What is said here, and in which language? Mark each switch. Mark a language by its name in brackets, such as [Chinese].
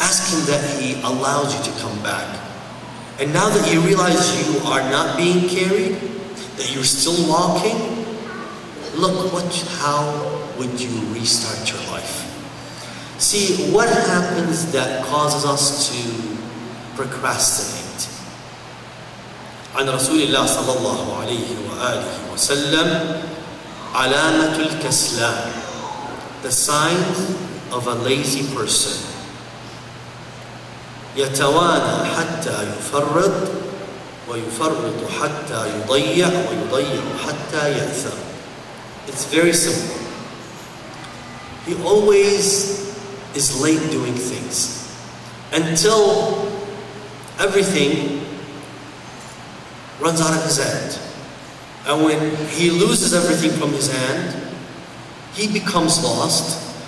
[English] Ask Him that He allows you to come back. And now that you realize you are not being carried, that you're still walking, look how would you restart your life? See, what happens that causes us to procrastinate? [Arabic] عن رسول الله صلى الله عليه وآله وسلم علامة الكسلان, [English] the sign of a lazy person. [Arabic] يتوانى حتى يفرط ويفرط حتى يضيع ويضيع حتى يأثم. [English] It's very simple. He always is late doing things until everything runs out of his hand. And when he loses everything from his hand, he becomes lost.